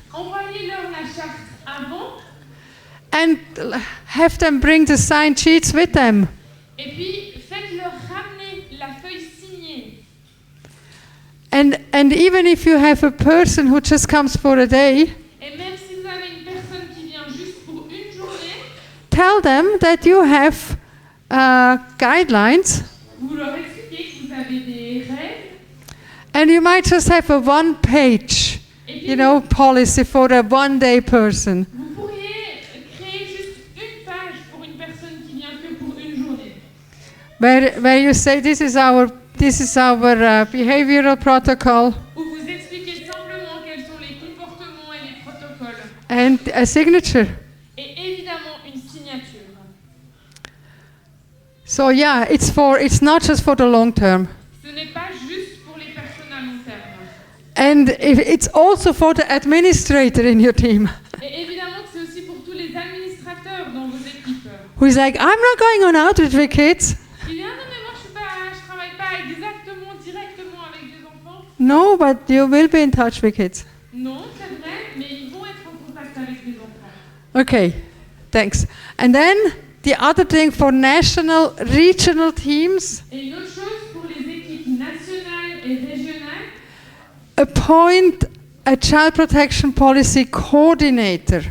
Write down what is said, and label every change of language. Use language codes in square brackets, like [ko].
[fr] envoyez-leur la charte avant [en] and have them bring the signed sheets with them. [fr] et puis faites-leur ramener la feuille signée. [en] And even if you have a person who just comes for a day, [fr] Et même si vous avez une personne qui vient juste pour une journée, [en] tell them that you have guidelines [fr] vous leur expliquez que vous avez des règles [en] and you might just have a one-page, [fr] et puis [en] policy for a one-day person. [fr] vous pourriez créer juste une page pour une personne qui vient que pour une journée. [en] Where you say this is our behavioral protocol [fr] Où vous expliquez simplement quels sont les comportements et les protocoles. [en] and a signature. [fr] Et évidemment une signature. [en] So yeah, it's not just for the long term. [fr] Ce n'est pas juste pour les personnes à long terme. [en] And it's also for the administrator in your team [fr] Et évidemment que c'est aussi pour tous les administrateurs dans vos équipes. [en] who's like, I'm not going on outreach with kids. [fr] Il dit, ah non mais moi je travaille pas directement avec des enfants. [en] No, but you will be in touch with kids. [fr] Non, c'est vrai, mais ils vont être en contact avec des enfants. [en] Okay, thanks. And then the other thing for national, regional teams, [fr] Et une autre chose pour les équipes nationales et régionales, [en] appoint a child protection policy coordinator.